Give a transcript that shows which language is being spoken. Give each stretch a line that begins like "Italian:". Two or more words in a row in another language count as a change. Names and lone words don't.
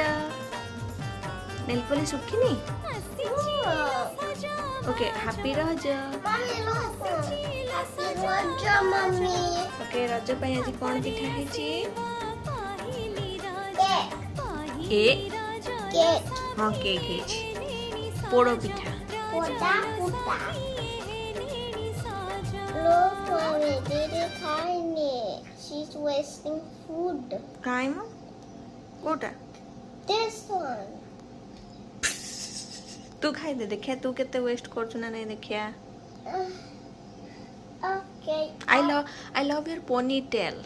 English: nail polish सुखिनी okay happy Raja।
Hindi: ओके रज पे आज कौन पिठा है हाँ केक है
Odia: ପୋଡ଼ ପିଠା
English: She's wasting food.
Odia: କାହିଁ ମୋ କୋଟା
English: This one.
Odia: ତୁ ଖାଇ ଦେ ଦେଖିବା ତୁ କେତେ ୱେଷ୍ଟ କରୁଛୁ ନା ନାହିଁ ଦେଖିବା।
English: Okay. I love your ponytail.